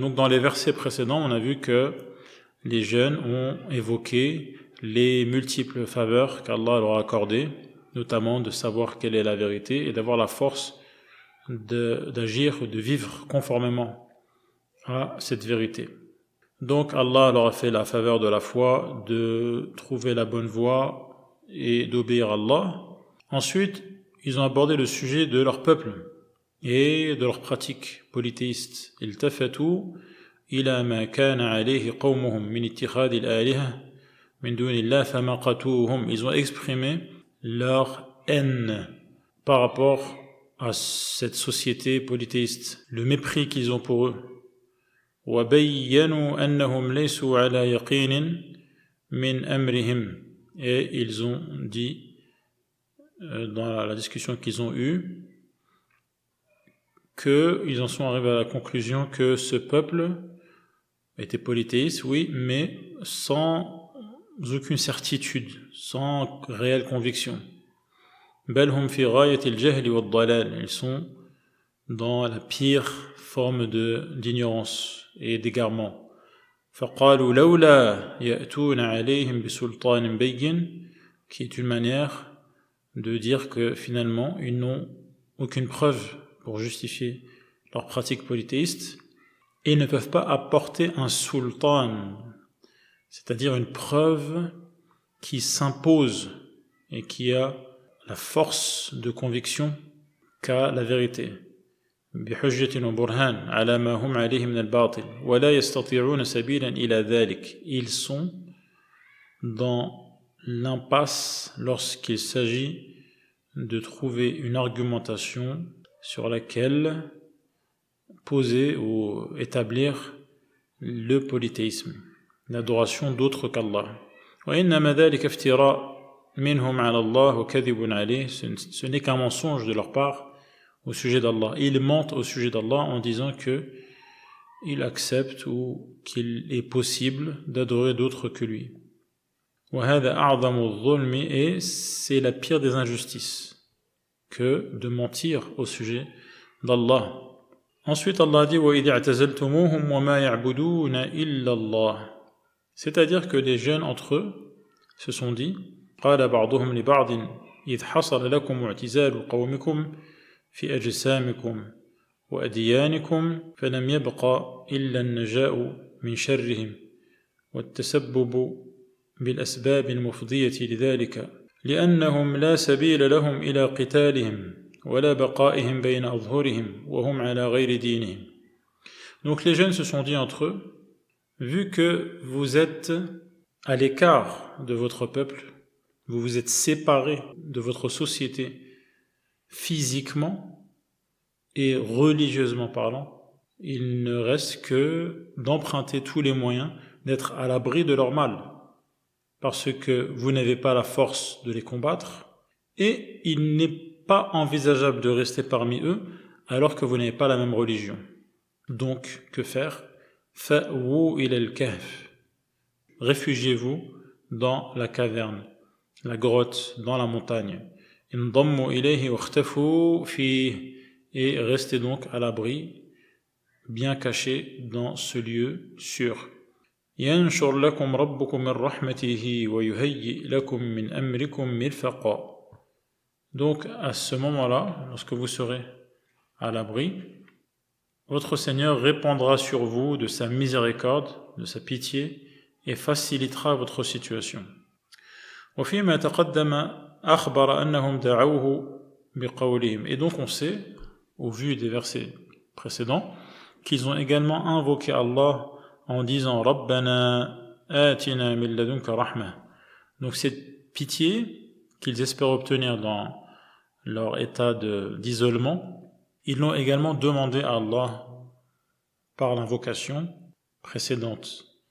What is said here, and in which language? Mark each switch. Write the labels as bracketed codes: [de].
[fr] Donc dans les versets précédents, on a vu que les jeunes ont évoqué les multiples faveurs qu'Allah leur a accordées, notamment de savoir quelle est la vérité et d'avoir la force d'agir, de vivre conformément à cette vérité. Donc Allah leur a fait la faveur de la foi, de trouver la bonne voie et d'obéir à Allah. Ensuite, ils ont abordé le sujet de leur peuple et de leurs pratiques polythéistes. [ar] Iltafatu إلى ما كان عليه قومهم من اتخاذ الآلهة من دون الله فمقتوهم. [fr] Ils ont exprimé leur haine par rapport à cette société polythéiste, le mépris qu'ils ont pour eux. [ar] وبينوا أنهم ليسوا على يقين من أمرهم. [fr] Et ils ont dit dans la discussion qu'ils ont eue qu'ils en sont arrivés à la conclusion que ce peuple était polythéiste, oui, mais sans aucune certitude, sans réelle conviction. [ar] Bal hum fi ghayati al-jahl wa ad-dalal. [fr] Ils sont dans la pire forme d'ignorance et d'égarement. [ar] Faqalu lawla ya'tuna alayhim bi sultanin bayyin, [fr] qui est une manière de dire que finalement ils n'ont aucune preuve pour justifier leur pratique polythéiste. Et ne peuvent pas apporter un sultan, c'est-à-dire une preuve qui s'impose et qui a la force de conviction qu'a la vérité. [ar] بحجة وبرهان على ما هم عليه من الباطل ولا يستطيعون سبيلا إلى ذلك. [fr] Ils sont dans l'impasse lorsqu'il s'agit de trouver une argumentation sur laquelle poser ou établir le polythéisme, l'adoration d'autres qu'Allah. [ar] وإنما ذلك افتراء منهم على الله وكذب عليه. [fr] Ce n'est qu'un mensonge de leur part au sujet d'Allah. Ils mentent au sujet d'Allah en disant qu'ils acceptent ou qu'il est possible d'adorer d'autres que lui. [ar] وهذا أعظم الظلم. [fr] Et c'est la pire des injustices que de mentir au sujet d'Allah. Ensuite, Allah dit [ar] وَإِذِ اعْتَزَلْتُمُوهُمْ وَمَا يَعْبُدُونَ إِلَّا اللَّهِ. [fr] C'est-à-dire que les jeunes entre eux se sont dit [ar] قَالَ بَعْضُهُمْ لِبَعْضٍ إِذْ حَصَلَ لَكُمْ اعْتِزَالُ قَوْمِكُمْ فِي أَجْسَامِكُمْ وَأَدْيَانِكُمْ فَلَمْ يَبْقَ إِلَّا النَّجَاءُ مِنْ شَرِّهِمْ وَالتَّسَبُّبُ بِالْأَسْبَابِ الْمُفْضِيَةِ لِذَلِكَ لِأَنَّهُمْ لَا سَبِيلَ لَهُمْ إِلَى قِتَالِهِمْ وَلَا بَقَائِهِمْ بَيْنَ أَظْهُرِهِمْ وَهُمْ عَلَى غَيْرِ دِينِهِمْ. [fr] Donc les jeunes se sont dit entre eux, vu que vous êtes à l'écart de votre peuple, vous vous êtes séparés de votre société physiquement et religieusement parlant, il ne reste que d'emprunter tous les moyens d'être à l'abri de leur mal, parce que vous n'avez pas la force de les combattre, et il n'est pas envisageable de rester parmi eux alors que vous n'avez pas la même religion. Donc, que faire? [ar] Fa'wu ila al-kahf. [fr] Réfugiez-vous dans la caverne, la grotte, dans la montagne. [ar] انضموا إليه واختفوا فيه, [fr] et restez donc à l'abri, bien cachés dans ce lieu sûr. [ar] ينشر لكم ربكم من رحمته ويهيئ لكم من أمركم مرفقا. [fr] Donc à ce moment-là, lorsque vous serez à l'abri, votre Seigneur répandra sur vous de sa miséricorde, de sa pitié, et facilitera votre situation. [ar] وفيما تقدم أخبر أنهم دعوه بقولهم. [fr] Et donc on sait, au vu des versets précédents, qu'ils ont également invoqué Allah en disant [ar] Rabbana atina min ladunka rahma. [fr] Donc cette pitié qu'ils espèrent obtenir dans leur état d'isolement, ils l'ont également demandé à Allah par l'invocation précédente.